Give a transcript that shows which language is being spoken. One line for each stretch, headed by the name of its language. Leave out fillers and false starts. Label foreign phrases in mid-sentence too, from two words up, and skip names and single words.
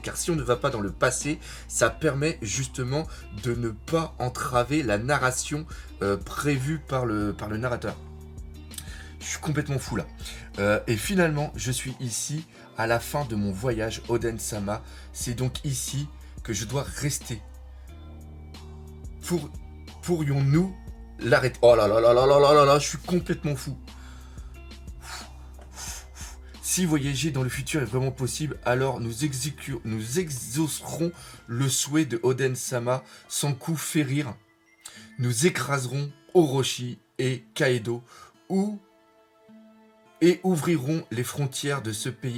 French: Car si on ne va pas dans le passé, ça permet justement de ne pas entraver la narration prévue par le narrateur. Je suis complètement fou là. Et finalement, je suis ici à la fin de mon voyage Oden-sama. C'est donc ici que je dois rester. Pourrions-nous l'arrêter? Oh là là là là là là là là, je suis complètement fou. Si voyager dans le futur est vraiment possible, alors nous exaucerons le souhait de Oden-sama sans coup férir. Nous écraserons Orochi et Kaido et ouvrirons les frontières de ce pays.